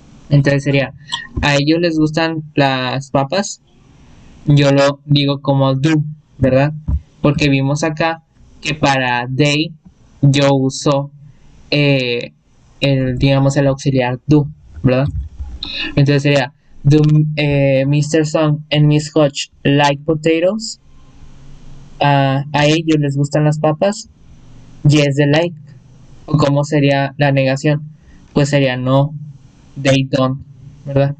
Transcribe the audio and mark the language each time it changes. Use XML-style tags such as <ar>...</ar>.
<es>Entonces sería, a ellos les gustan las papas, yo lo digo como do, ¿verdad? Porque vimos acá que para they yo uso digamos, el auxiliar do, ¿verdad? Entonces sería, do Mr.</es> <en>Song and Miss Hodge like potatoes?</en> <es>A ellos les gustan las papas.</es> <en>Yes, they like.</en> <es>¿O cómo sería la negación? Pues sería</es> <en>no, they don't,</en> <es>¿verdad?</es>